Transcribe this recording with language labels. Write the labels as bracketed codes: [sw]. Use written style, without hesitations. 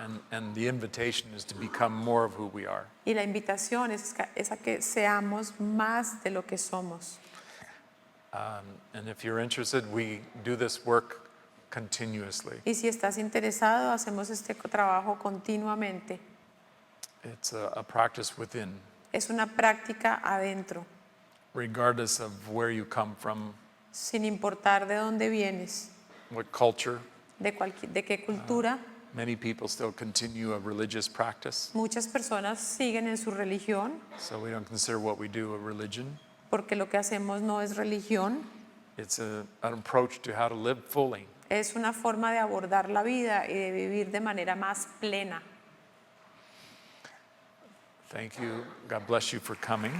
[en] And the invitation is to become more of who we are. [es] Y la invitación es a que seamos más de lo que somos. [en] And if you're interested, we do this work continuously. [es] Y si estás interesado, hacemos este trabajo continuamente. [en] It's a practice within, [es] Es una práctica adentro, [en] regardless of where you come from, [es] sin importar de dónde vienes, [en] what culture. [es] de qué cultura. [en] Many people still continue a religious practice, [es] Muchas personas siguen en su religión [en] so we don't consider what we do a religion. [es] porque lo que hacemos no es religión, [en] It's an approach to how to live fully. [es] es una forma de abordar la vida y de vivir de manera más plena. [en] Thank you. God bless you for coming.